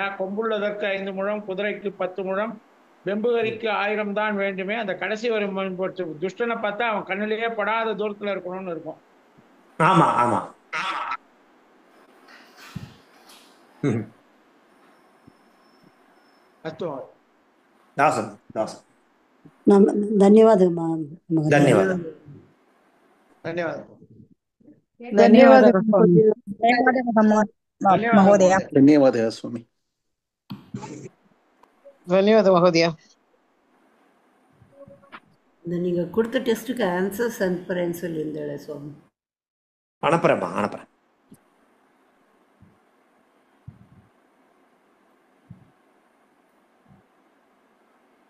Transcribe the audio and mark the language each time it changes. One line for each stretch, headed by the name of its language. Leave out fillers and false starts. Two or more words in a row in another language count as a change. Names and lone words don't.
Tamil: கொம்புள்ளதற்கு 5 முழம், குதிரைக்கு 10 முழம், வெம்புகரிக்கு 1000 தான் வேண்டுமே. அந்த கடைசி வரை போச்சு, துஷ்டனை பார்த்தா அவன் கண்ணிலேயே படாத தூரத்துல இருக்கணும்னு இருக்கும். ஆமா ஆமா. அஸ்து தாசன் தாசன்
Kannada: ಧನ್ಯವಾದ. ಧನ್ಯವಾದ. ಧನ್ಯವಾದ.
Sanskrit: धन्यवादः स्वामी। மகோதயா. धन्यवादः स्वामी।
Kannada: ಧನ್ಯವಾದ ಮಹೋದಯ.
Tamil: நீங்க கொடுத்த டெஸ்ட்டுக்கு ஆன்சர்ஸ் அனுப்புறேன்னு சொல்லியிருந்தேன் சுவாமி. அனுப்புறேம்மா அனுப்புறேன். தாசன் தன்யவாதः.